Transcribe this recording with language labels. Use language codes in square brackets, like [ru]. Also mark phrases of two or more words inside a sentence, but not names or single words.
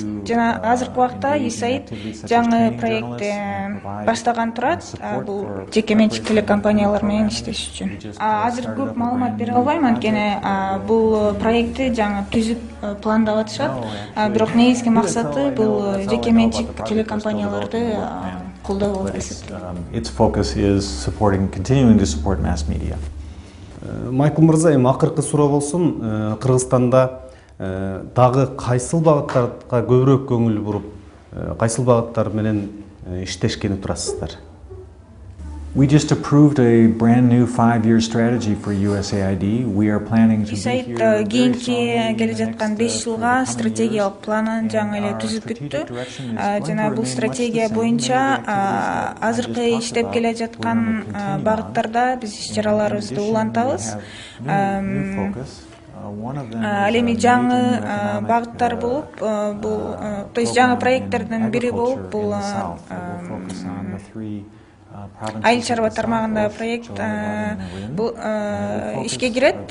[ky] Жана азыркы убакта USAID жаңы проектти баштаган турат. Бул жеке менчик телекомпаниялар менен иштеш үчүн. Азыр көп маалымат бере албайм, анткени бул проектти жаңы түзүп пландап атышат. Бирок негизги максаты бул жеке менчик телекомпанияларды колдоо болуп эсептелет. [en] Its focus is continuing to support mass media. [ky] Майкл мырза, эми акыркы суроо болсун, Кыргызстанда дагы кайсыл багыттарга көбүрөөк көңүл буруп, кайсыл багыттар менен иштешкени турасыздар? [en] We just approved a brand new 5-year strategy for USAID. We are planning to [ky] USAID кийинки келе жаткан 5 жылга стратегиялык планын жаңы эле түзүп бүттү. Жана бул стратегия боюнча азыркы иштеп келе жаткан багыттарда биз иш-чараларыбызды улантабыз. Ал эми жаңы багыттар болуп, бул [ru] то есть [ky] жаңы проекттердин бири болуп, бул айыл чарба тармагында проект бул ишке кирет.